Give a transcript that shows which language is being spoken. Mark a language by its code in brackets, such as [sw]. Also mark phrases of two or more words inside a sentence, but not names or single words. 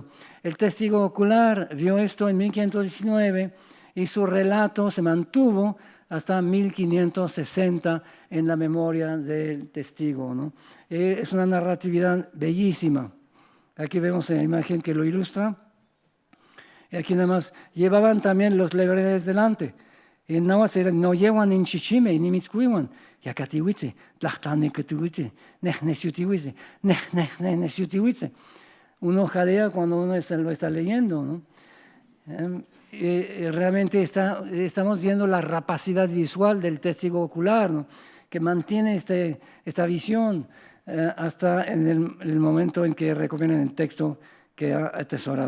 [es] El testigo ocular vio esto en 1519 y su relato se mantuvo hasta 1560 en la memoria del testigo, ¿no? Es una narratividad bellísima. Aquí vemos la imagen que lo ilustra. Y aquí nada más llevaban también los lebreles delante. Y en náhuatl no llevan [nah] en chichime ni mitzcuiwan. Yakatihuitze, tlachtlanecatihuitze, nesiutihuitze, nesiutihuitze. [es] Uno jadea cuando uno lo está leyendo, ¿no? Realmente estamos viendo la rapacidad visual del testigo ocular, ¿no? Que mantiene esta visión hasta en el momento en que recomiendan el texto que ha atesorado.